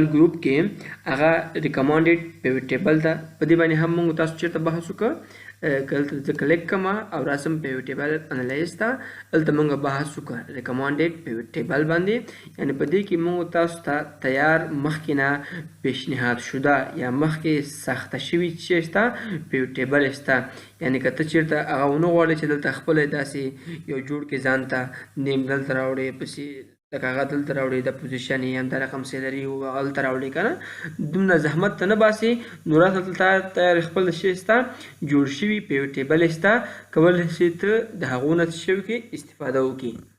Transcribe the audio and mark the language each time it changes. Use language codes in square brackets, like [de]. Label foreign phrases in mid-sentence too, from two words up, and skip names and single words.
[ps] ګروپ کې هغه [en] recommended pivot table [ps] ده په دې باندې هم موږ تاسو چېرته بحث وکړو کله زه کلیک کوم او راسم [en] pivot table analyze [ps] ته دلته موږ بحث وکړو [en] recommended pivot table [ps] باندې یعنې په دې کې موږ تاسو ته تیار مخکې نه [fa] پیشنهاد شده [ps] یا مخکې ساخته شوي چې شته [en] pivot table [ps] شته یعنې که ته چېرته هغه ونه غواړې چې دلته خپله داسې یو جوړ کړې ځان ته نیم دلته راوړې پسې لکه هغه دلته راوړې د پوزیشن یې همدا رقم سیلري و هغه دلته راوړې که نه دومره زحمت ته نه باسې نو راته دلته تیار خپل شی شته جوړ شوي [en] pivot table [ps] شته کولی شې ته د هغو نه څه شی وکړې استفاده وکړې